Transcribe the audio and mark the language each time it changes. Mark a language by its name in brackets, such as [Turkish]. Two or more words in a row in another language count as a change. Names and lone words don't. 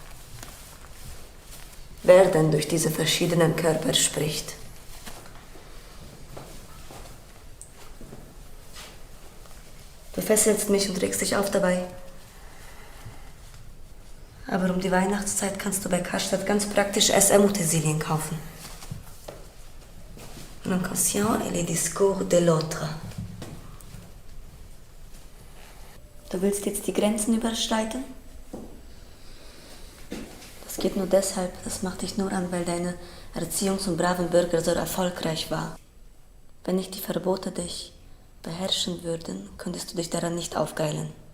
[German] Wer denn durch diese verschiedenen Körper spricht. Du fesselst mich und regst dich auf dabei. Aber um die Weihnachtszeit kannst du bei Karstadt ganz praktisch SM-Utensilien kaufen. [French] L'inconscient et les discours de l'autre. [German] Du willst jetzt die Grenzen überschreiten? Das geht nur deshalb, das macht dich nur an, weil deine Erziehung zum braven Bürger so erfolgreich war. Wenn nicht die Verbote dich beherrschen würden, könntest du dich daran nicht aufgeilen.